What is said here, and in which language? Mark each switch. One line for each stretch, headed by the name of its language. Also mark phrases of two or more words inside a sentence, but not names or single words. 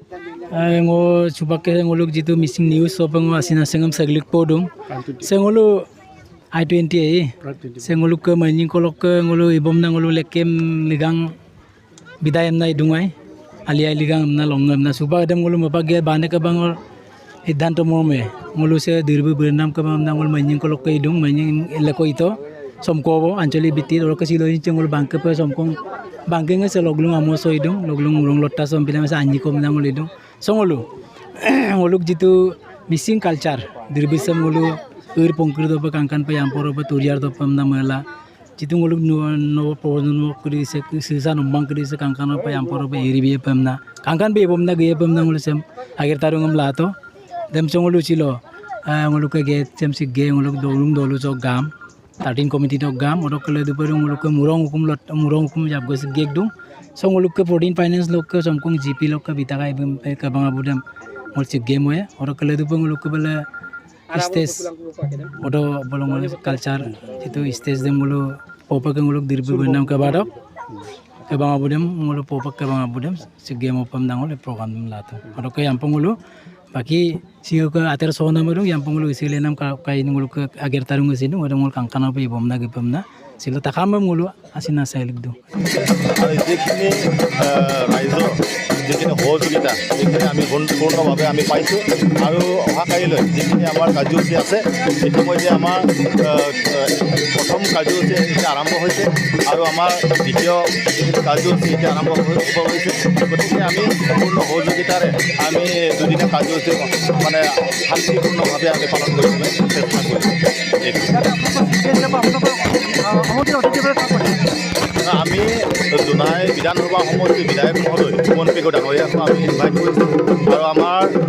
Mising: ngo chubake ngoluk jitu
English: missing news
Mising: sopang asina sengam saglik podung sengolu I20 sengolu ke manjing kolok ke ngolu ibom na ngolu lekem ligang bidayam na idungai alia ligang na longam na suba adam ngolu mapage bane ke bangor hidanto morme ngolu se dirbu bernam ke bang ngolu manjing kolok ke idung manjing leko ito somko anjali biti ro ke silo ngolu bangke pe somkong bangke nge se loglung amoso idung loglung urung lotta som pila masa anji kom na ngolu idung songolu ngoluk jitu
English: missing culture
Mising: dirbisam ngolu ur pongkir do kangkan pe yampor pe turiar do pamna mala jitu ngoluk no prono kri se sisa numbang kri se kangkan pe yampor pe iri be pamna kangkan be bomna ge pamna ngolu sem ager tarungam lato dem songolu chilo ngoluk ge sem sig ge ngoluk dolu jok gam 13 committee dok gam orok kele du peru ngoluk murong hukum jab go sig dung songoluk ke 14 finance lok ke somkong gp lok ke bitakai bem pe ka banga budam mol sig game hoya orok kele du ngoluk ke bela stage odo bolong ngoluk culture itu stage dem ngolu popa ke ngoluk dirbu benam ke badok ke banga budam ngoluk popa ke banga budam sig game opam dangol program lato orok ke yampong ngolu baki siu ke ater sona meru yampong ngolu isile nam ka kain ngoluk ke ager tarung sinu odo ngol kangkana pe bomna ge pamna silo takam ngolu asina sailik du
Assamese: যেখিনি ৰাইজৰ যিখিনি সহযোগিতা সেইখিনি আমি সম্পূৰ্ণভাৱে আমি পাইছোঁ আৰু অহাকালিলৈ যিখিনি আমাৰ কাৰ্যসূচী আছে ইতিমধ্যে আমাৰ প্ৰথম কাৰ্যসূচী এতিয়া আৰম্ভ হৈছে আৰু আমাৰ দ্বিতীয় কাৰ্যসূচী এতিয়া আৰম্ভ হ'ব হৈছে গতিকে আমি সম্পূৰ্ণ সহযোগিতাৰে আমি দুদিনীয়া কাৰ্যসূচী মানে শান্তিপূৰ্ণভাৱে আমি পালন কৰিবলৈ চেষ্টা কৰিছোঁ আমি জোনাই বিধানসভা সমষ্টিৰ বিধায়ক মহোদয় সুমন পেগু ডাঙৰীয়াকো আমি ইনভাইট কৰিছোঁ আৰু আমাৰ